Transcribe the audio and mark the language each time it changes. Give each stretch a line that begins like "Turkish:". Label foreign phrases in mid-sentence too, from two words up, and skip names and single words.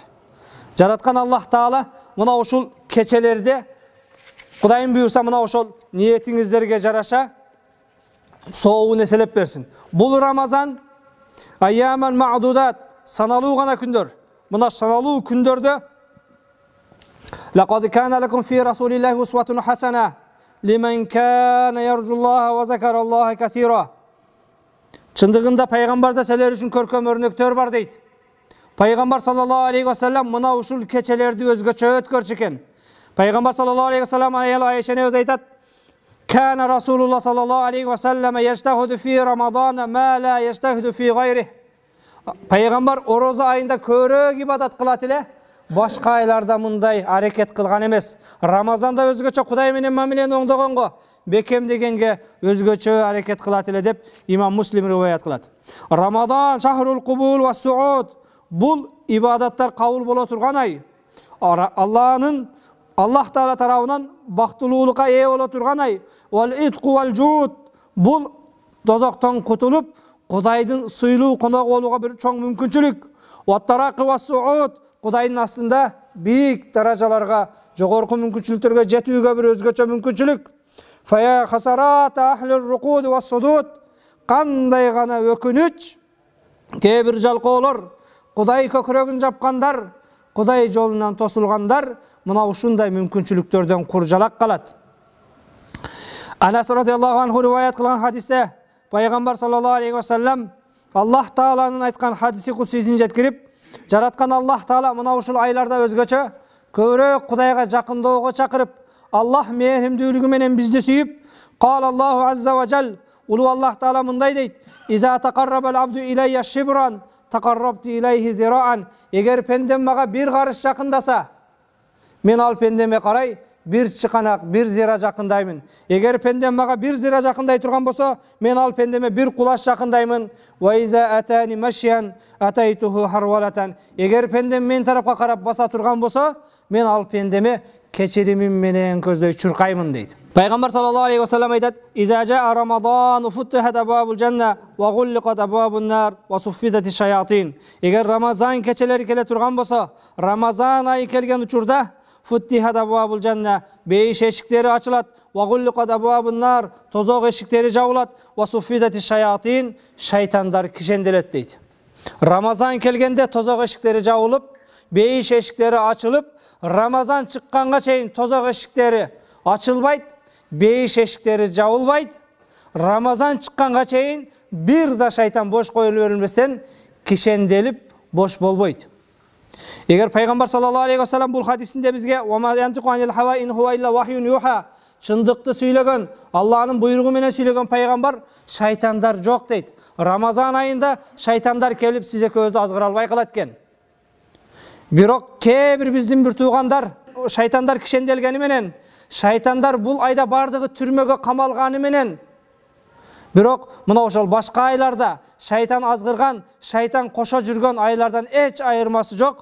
Kyrgyz: Жараткан Аллах Таала мына ушул кечелерде Кудайым буйруса мына ушул ниетиңиздерге жараша сообун эселеп берсин. Бул Рамазан
Arabic: أياما معدودات,
Kyrgyz: саналуу гана күндөр. Мына саналуу күндөрдө
Arabic: لقد كان لكم في رسول الله أسوة حسنة. لمن كان يرجو الله وذكر الله كثيرا.
Kyrgyz: Чындыгында пайгамбарда силер үчүн көркөм өрнөктөр бар дейт. Пайгамбар
Arabic: صلى الله عليه وسلم
Kyrgyz: мына ушул кечелерди өзгөчө өткөрчү экен. Пайгамбар
Arabic: صلى الله عليه وسلم
Kyrgyz: Айшаны өз айтат:
Arabic: "كان رسول الله صلى الله عليه وسلم يجتهد في رمضان ما لا يجتهد في غيره."
Kyrgyz: Пайгамбар ороза айында көрөк ибадат кылат эле, башка айларда мындай аракет кылган эмес. Рамазанда өзгөчө Кудай менен мамилени оңдогонго, бекем дегенге өзгөчө аракет кылат эле деп имам Муслим риваят кылат.
Arabic: رمضان شهر القبول والسعود.
Kyrgyz: Бул ибадаттар кабыл боло турган ай. Аллах Таала тарабынан бактылуулукка ээ боло турган ай.
Arabic: والعتق والجود.
Kyrgyz: Бул дозоктон кутулуп, Кудайдын сыйлуу конок болууга бир чоң мүмкүнчүлүк.
Arabic: والترقي والصعود.
Kyrgyz: Кудайдын астында бийик даражаларга, жогорку мүмкүнчүлүктөргө жетүүгө бир өзгөчө мүмкүнчүлүк.
Arabic: فيا حسرة أهل الرقود والصدود.
Kyrgyz: Кандай гана өкүнүч, кээ бир жалкоолор, Кудай көкүрөгүн жапкандар, Кудай жолунан тосулгандар мына ушундай мүмкүнчүлүктөрдөн куржалак калат. Анас радиаллаху анху риваят кылган хадисте пайгамбар
Arabic: صلى الله عليه وسلم
Kyrgyz: Аллах Тааланын айткан хадиси кудсисин жеткирип, жараткан Аллах Таала мына ушул айларда өзгөчө көбүрөөк Кудайга жакындоого чакырып, Аллах мээримдүүлүгү менен бизди сүйүп,
Arabic: قال الله عز وجل,
Kyrgyz: улуу Аллах Таала мындай дейт:
Arabic: "إذا تقرب العبد إلي شبرا تقربت إليه ذراعا."
Kyrgyz: Эгер пендем мага бир карыш жакындаса, мен ал пендеме карай бир чыканак, бир зира жакындаймын. Эгер пендем мага бир зира жакындай турган болсо, мен ал пендеме бир кулаш жакындаймын.
Arabic: وإذا أتاني مشيا أتيته هرولة.
Kyrgyz: Эгер пендем мен тарапка карап баса турган болсо, мен ал пендеме кечиримим менен көздөй чуркаймын дейт.
Arabic: Пайгамбар صلى الله عليه وسلم айтат: "إذا جاء رمضان فتحت أبواب الجنة وغلقت أبواب النار وصفدت الشياطين."
Kyrgyz: Эгер Рамазан кечелери келе турган болсо, Рамазан айы келген учурда
Arabic: فتحت أبواب الجنة,
Kyrgyz: бейиш эшиктери ачылат,
Arabic: وغلقت أبواب النار,
Kyrgyz: тозок эшиктери жабылат,
Arabic: وصفدت الشياطين,
Kyrgyz: шайтандар кишенделет дейт. Рамазан келгенде тозок эшиктери жабылып, бейиш эшиктери ачылып, Рамазан чыкканга чейин тозок эшиктери ачылбайт, бейиш эшиктери жабылбайт. Рамазан чыкканга чейин бир да шайтан бош коюлуп берилместен кишенделип бош болбойт. Эгер пайгамбар
Arabic: صلى الله عليه وسلم
Kyrgyz: бул хадисинде бизге
Arabic: "وما ينطق عن الهوى إن هو إلا وحي يوحى",
Kyrgyz: чындыкты сүйлөгөн, Аллахнын буйругу менен сүйлөгөн пайгамбар, шайтандар жок дейт. Рамазан айында шайтандар келип сиз экөөбүздү азгыра албай калат экен. Бирок кээ бир биздин бир туугандар шайтандар кишенделгени менен, шайтандар бул айда бардыгы түрмөгө камалганы менен, бирок мына ошол башка айларда шайтан азгырган, шайтан кошо жүргөн айлардан эч айырмасы жок.